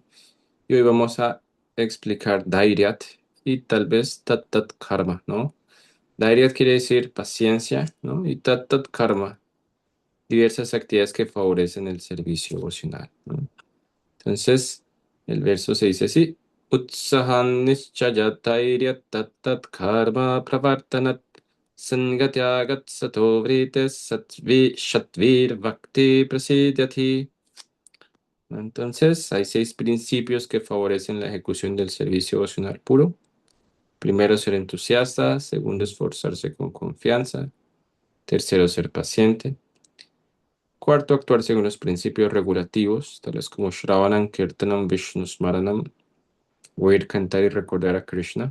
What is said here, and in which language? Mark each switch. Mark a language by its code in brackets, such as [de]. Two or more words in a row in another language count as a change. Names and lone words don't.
[es] Y hoy vamos a explicar Dairyat y tal vez [sa] तत्कर्म, [es] ¿no? Dairyat quiere decir paciencia, ¿no? Y [sa] तत्कर्म, [es] diversas actividades que favorecen el servicio devocional, ¿no? Entonces, el verso se dice así: [sa] उत्साहान् निश्चयाद् धैर्यात् तत्कर्मप्रवर्तनात् सङ्गत्यागात् सतो वृत्तेः षड्भिर् भक्तिः प्रसिध्यति. [es] Entonces, hay 6 principios que favorecen la ejecución del servicio devocional puro. Primero, ser entusiasta. Segundo, esforzarse con confianza. Tercero, ser paciente. Cuarto, actuar según los principios regulativos, tales como [sa] श्रवणं कीर्तनं विष्णुस्मरणम्, [es] oír, cantar y recordar a Krishna.